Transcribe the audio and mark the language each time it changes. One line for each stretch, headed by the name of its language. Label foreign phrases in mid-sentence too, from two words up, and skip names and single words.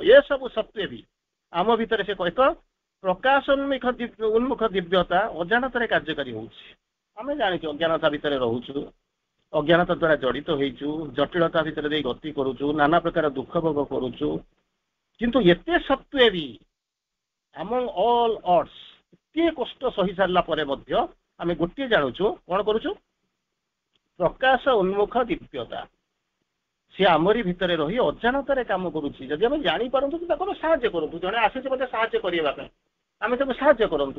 Odia: ଏସବୁ ସତ୍ୟ ବି ଆମ ଭିତରେ ସେ ଏକ ପ୍ରକାଶ ଉନ୍ମୁଖ ଦିବ୍ୟତା ଅଜାଣତରେ କାର୍ଯ୍ୟକାରୀ ହଉଛି। ଆମେ ଜାଣିଛୁ ଅଜ୍ଞାନତା ଭିତରେ ରହୁଛୁ, ଅଜ୍ଞାନତା ଦ୍ୱାରା ଜଡ଼ିତ ହେଇଛୁ, ଜଟିଳତା ଭିତରେ ଦେଇ ଗତି କରୁଛୁ, ନାନା ପ୍ରକାର ଦୁଃଖ ଭୋଗ କରୁଛୁ। କିନ୍ତୁ ଏତେ ସତ୍ତ୍ୱେ ବି
English: among all odds,
Odia: ଏତେ କଷ୍ଟ ସହି ସାରିଲା ପରେ ମଧ୍ୟ ଆମେ ଗୋଟିଏ ଜାଣୁଛୁ, କଣ କରୁଛୁ? ପ୍ରକାଶ ଉନ୍ମୁଖ ଦିବ୍ୟତା ସେ ଆମରି ଭିତରେ ରହି ଅଜାଣତାରେ କାମ କରୁଛି। ଯଦି ଆମେ ଜାଣିପାରନ୍ତୁ ତାକୁ ଆମେ ସାହାଯ୍ୟ କରନ୍ତୁ। ଜଣେ ଆସିଛି ମୋତେ ସାହାଯ୍ୟ କରିବା ପାଇଁ, ଆମେ ତାକୁ ସାହାଯ୍ୟ କରନ୍ତୁ।